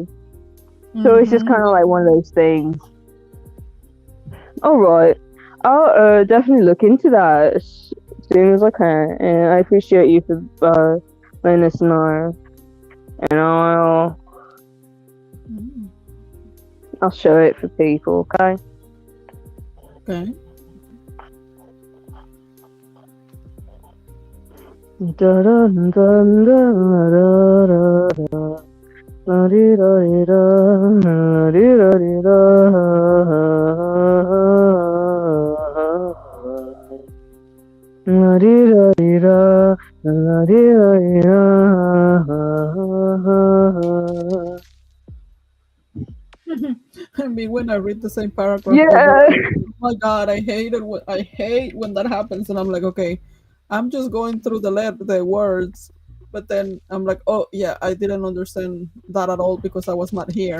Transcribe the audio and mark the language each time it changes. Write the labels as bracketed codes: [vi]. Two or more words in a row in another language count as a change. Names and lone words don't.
[en] So it's just kind of like one of those things. All right, I'll definitely look into that as soon as I can, and I appreciate you for letting us know. And I'll show it for people. Okay. Okay. Da da da da da da. La di da di da, la di da di da. La di da di da, la di da di da. I mean, when I read the same paragraph Yeah. over, oh my god, I hate it. I hate when that happens, and I'm like, okay, I'm just going through the words, but then I'm like, oh yeah, I didn't understand that at all because I was not here.